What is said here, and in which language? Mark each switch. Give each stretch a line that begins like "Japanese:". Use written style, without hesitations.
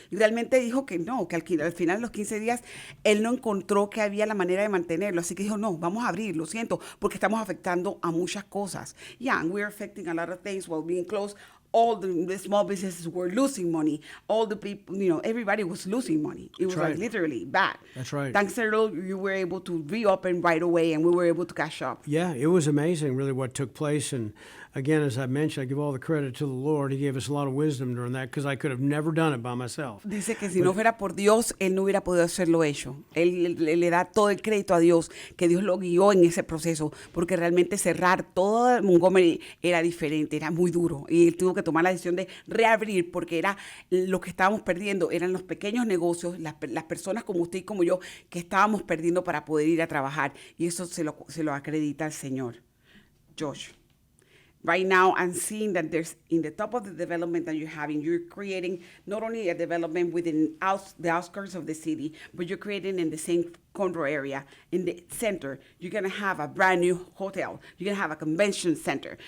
Spanish: Y realmente dijo que no, que al final de los 15 días él no encontró que había la manera de mantenerlo, así que dijo, no, vamos a abrir, lo siento, porque estamos afectando a muchas cosas.
English: Yeah, and we're affecting a lot of things while being closed. All the small businesses were losing money. All the people, everybody was losing money. It was like literally bad. That's right. Thanks to you were able to reopen right away, and we were able to catch up. Yeah, it was amazing, really, what took place. And again, as I mentioned, I give all the credit to the Lord. He gave us a lot of wisdom during that because I could have never done it by myself.
Spanish: Dice que si no fuera por Dios, él no hubiera podido hacerlo hecho. Él le da todo el crédito a Dios, que Dios lo guió en ese proceso, porque realmente cerrar todo Montgomery era diferente, era muy duro. Y él tuvo que tomar la decisión de reabrir, porque era lo que estábamos perdiendo, eran los pequeños negocios, las personas como usted y como yo, que estábamos perdiendo para poder ir a trabajar. Y eso se lo acredita al Señor.
English: Josh. Right now, I'm seeing that there's, in the top of the development that you're having, you're creating not only a development within the outskirts of the city, but you're creating in the same Condado area, in the center. You're going to have a brand new hotel. You're going to have a convention center.